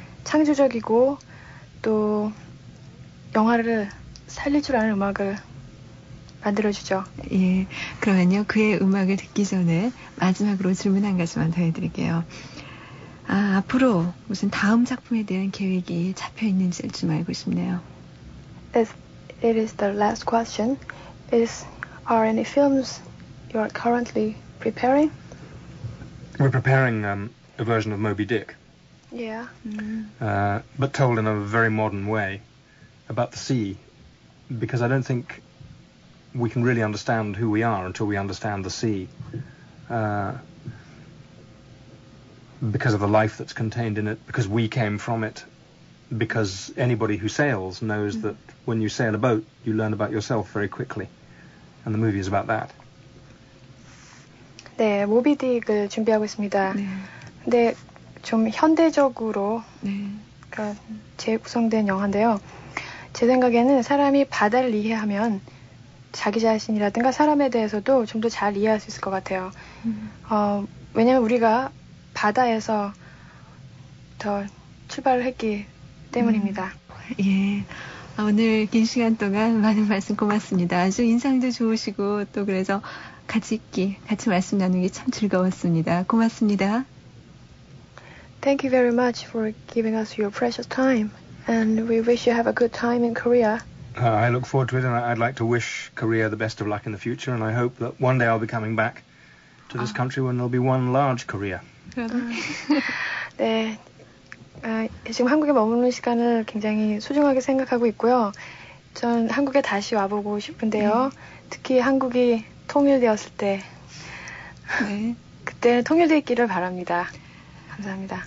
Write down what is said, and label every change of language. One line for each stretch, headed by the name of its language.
Korean: 창조적이고 또 영화를 살릴 줄 아는 음악을 만들어주죠. 예, 그러면요 그의 음악을 듣기 전에 마지막으로 질문 한 가지만 더 해드릴게요. 앞으로 무슨 다음 작품에 대한 계획이 잡혀 있는지 좀 알고 싶네요.
English: It is the last question. Are any films you are currently preparing? We're preparing a version of Moby Dick. Yeah. But told in a very modern way about the sea, because I don't think we can really understand who we are until we understand the sea, because of the life that's contained in it, because we came from it, because anybody who sails knows that when you sail a boat, you learn about yourself very quickly, and the movie is about that.
Korean: 네, 모비딕을 준비하고 있습니다. 근데 좀 현대적으로 그러니까 재구성된 영화인데요. 제 생각에는 사람이 바다를 이해하면 자기 자신이라든가 사람에 대해서도 좀 더 잘 이해할 수 있을 것 같아요. 왜냐하면 우리가 바다에서 더 출발을 했기 때문입니다. 예. 오늘 긴 시간 동안 많은 말씀 고맙습니다. 아주 인상도 좋으시고 또 그래서 같이 말씀 나누기 참 즐거웠습니다. 고맙습니다.
English: Thank you very much for giving us your precious time, and we wish you have a good time in Korea. I look forward to it, and I'd like to wish Korea the best of luck in the future, and I hope that one day I'll be coming back to this country when there'll be one large Korea.
Korean: 네, 지금 한국에 머무는 시간을 굉장히 소중하게 생각하고 있고요. 전 한국에 다시 와보고 싶은데요. 특히 한국이 통일되었을 때, 그때 통일되어 있기를 바랍니다. 감사합니다.